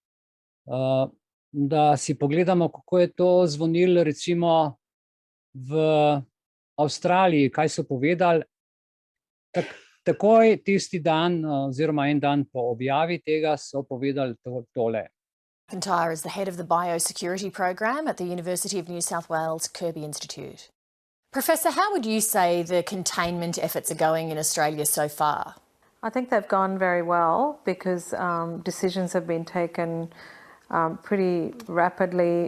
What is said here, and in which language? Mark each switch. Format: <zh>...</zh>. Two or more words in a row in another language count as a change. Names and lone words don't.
<sl>Da si pogledamo, kako je to zvonilo recimo v Avstraliji, kaj so povedali. Takoj tisti dan oziroma en dan po objavi tega so povedali tole.</sl> <en>McIntyre is the head of the biosecurity program at the University of New South Wales Kirby Institute. Professor, how would you say the containment efforts are going in Australia so far? I think they've gone very well because decisions have been taken pretty rapidly.</en>